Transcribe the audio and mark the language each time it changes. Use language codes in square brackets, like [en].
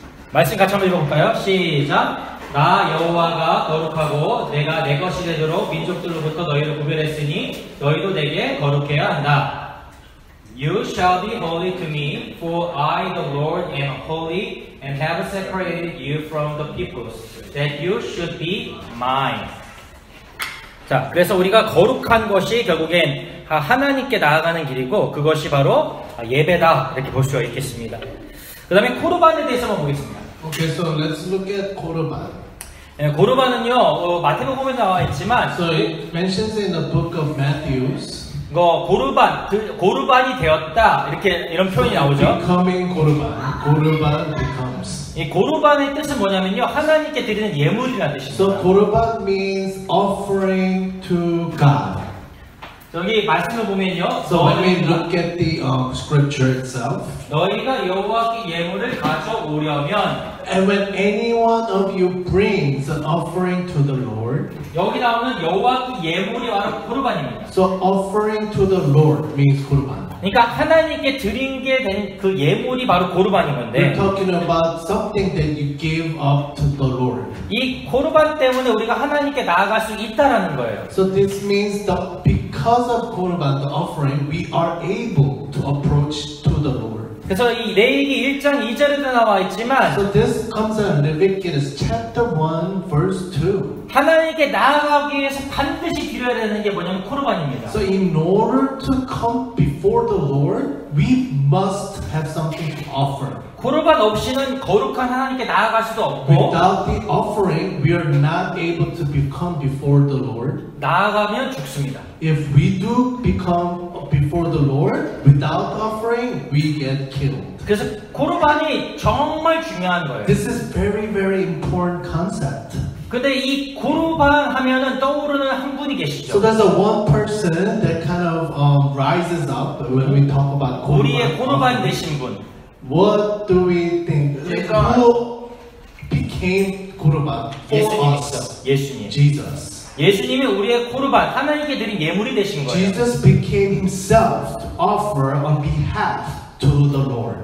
[ko] 말씀 같이 한번 읽어볼까요? 시작! 나 여호와가 거룩하고 내가 내 것이 되도록 민족들로부터 너희를 구별했으니 너희도 내게 거룩해야 한다. [en] You shall be holy to me, for I the Lord am holy and have separated you from the peoples, that you should be mine. [ko] 자, 그래서 우리가 거룩한 것이 결국엔 하나님께 나아가는 길이고 그것이 바로 예배다 이렇게 볼 수가 있겠습니다. 그 다음에 코르반에 대해서 한번 보겠습니다. [en] Okay, so let's look at Korban. [ko] 고르반은요, 마태복음에 나와 있지만, [en] So it mentions in the book of Matthews. [ko] 고르반이 되었다 이런 표현이 나오죠. [en] Becoming Korban. Korban becomes. [ko] 이 고르반의 뜻은 뭐냐면요, 하나님께 드리는 예물이라는 뜻입니다. [en] So Korban means offering to God. [ko] 여기 말씀을 보면요. [en] So when we look at the scripture itself, [ko] 너희가 여호와께 예물을 가져오려면, [en] and when any one of you brings an offering to the Lord, [ko] 여기 나오는 여호와께 예물이 바로 고르반입니다. [en] so offering to the Lord means Korban. [ko] 그러니까 하나님께 드린 게 된 그 예물이 바로 고르반인 건데, [en] We're talking about something that you give up to the Lord. [ko] 이 고르반 때문에 우리가 하나님께 나아갈 수 있다라는 거예요. [en] So this means that because of Korban, the offering, we are able to approach to the Lord. [ko] 그래서 이 레위기 1장 2절에도 나와 있지만, [en] So this comes in Leviticus chapter 1 verse 2. [ko] 하나님께 나아가기 위해서 반드시 드려야 되는 게 뭐냐면 코르반입니다. [en] So in order to come before the Lord, we must have something to offer. [ko] 코르반 없이는 거룩한 하나님께 나아갈 수도 없고, [en] Without the offering, we are not able to become before the Lord. [ko] 나아가면 죽습니다. [en] If we do become before the Lord without offering, we get killed. [ko] 그래서 코르반이 정말 중요한 거예요. [en] This is very, very important concept. [ko] 근데 이 코르반 하면은 떠오르는 한 분이 [en] So there's a one person that kind of rises up when we talk about [ko] 우리의 코르반 [en] Korban. [ko] 되신 분. [en] What do we think? Who became Korban for us? [ko] 예수님. [en] Jesus. [ko] 예수님이 우리의 코르반, 하나님께 드린 예물이 되신 거예요. [en] Jesus became himself to offer on behalf to the Lord.